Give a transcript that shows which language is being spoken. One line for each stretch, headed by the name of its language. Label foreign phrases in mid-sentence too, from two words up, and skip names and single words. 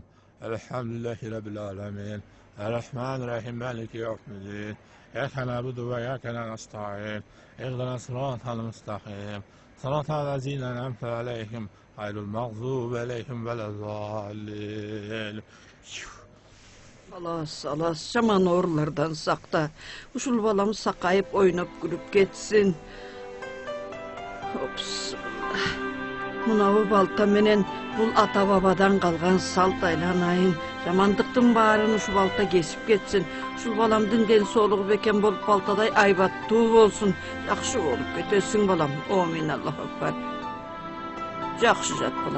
Arabic: الحمد لله رب العالمين الرحمن الرحيم مالك يوم الدين إياك نعبد وإياك نستعين اهدنا الصراط المستقيم صراط الذين أنعمت عليهم غير المغضوب عليهم ولا الضالين. Alas,
Kyrgyz: жаман оорулардан сакта. Ушул балам сакайып, ойноп, күлүп кетсин. Мынабы балта менен бул ата бабадан калган салт айланайын. Жамандыктын баарын ушул балта кесип кетсин. Ушул баламдын ден соолугу бекем болуп балтадай айбаттуу болсун. Жакшы болуп кетесиң балам.
Arabic: آمين، الله أكبر.
Kyrgyz: Жакшы жат балам.